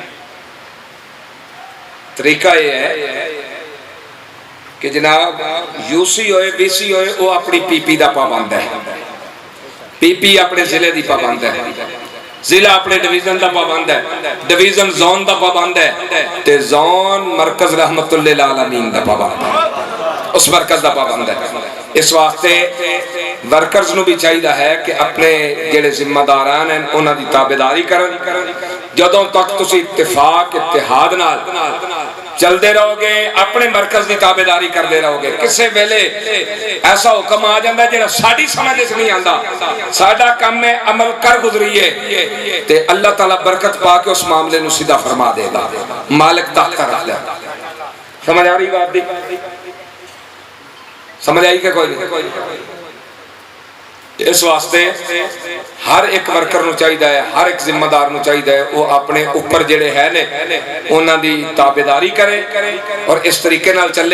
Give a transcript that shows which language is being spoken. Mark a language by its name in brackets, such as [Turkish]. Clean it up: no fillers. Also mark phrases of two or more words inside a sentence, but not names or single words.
[Punjabi] طریقہ یہ ہے کہ جناب یو سی ہوئے بی سی ہوئے وہ اپنی پی پی دا پابند ہے, پی پی اپنے ضلع دی پابند ہے. ضلع اپنے ڈویژن دا پابند ہے، ڈویژن زون دا پابند ہے، تے زون مرکز رحمت اللہ العالمین دا پابند ہے، اس مرکز دا پابند ہے۔ اس واسطے ورکرز نو بھی چاہیے ہے کہ اپنے جڑے ذمہ داران ہیں انہاں دی تابعداری کرن۔ جدوں تک تسی اتفاق اتحاد نال چلدے رہو گے، اپنے مرکز دی تابعداری کردے رہو گے، کسے ویلے ایسا حکم آ جاندا ہے جڑا ساڈی سمجھ وچ نہیں آندا، ساڈا کم ہے عمل کر گزریے تے اللہ تعالیٰ برکت پا کے اس معاملے نو سیدھا فرما دے گا، مالک تحت رکھ لے۔ سمجھ آ رہی بات دی؟ سمجھ آئی کہ کوئی نہیں؟ اس واسطے ہر ایک ورکر نو چاہیے ہے، ہر ایک ذمہ دار نو چاہیے ہے وہ اپنے اوپر جڑے ہے نے انہاں دی تابعداری کرے اور اس طریقے نال چلے۔